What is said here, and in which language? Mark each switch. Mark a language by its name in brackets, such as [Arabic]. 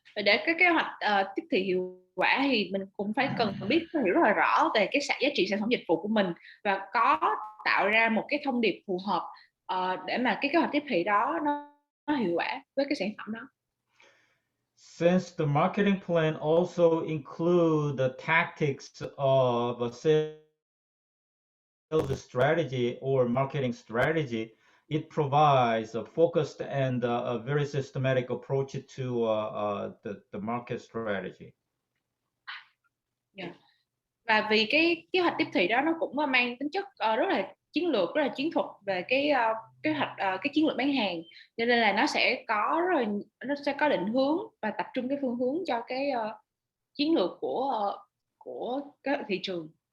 [Vietnamese] Và để cái kế hoạch tiếp thị hiệu quả thì mình cũng phải cần biết hiểu rất là rõ về cái giá trị sản phẩm dịch vụ của mình và có tạo ra một cái thông điệp phù hợp để mà cái kế hoạch tiếp thị đó nó hiệu quả với cái sản phẩm đó. [English] Since the marketing plan also include the tactics of a sales strategy or marketing strategy, it provides a focused and a very systematic approach to the market strategy. Yeah. [Vietnamese] Và vì cái kế hoạch tiếp thị đó nó cũng mang tính chất rất là chiến lược, rất là chiến thuật về cái kế hoạch cái chiến lược bán hàng, cho nên là nó sẽ có định hướng và tập trung cái phương hướng cho cái chiến lược của cái thị trường.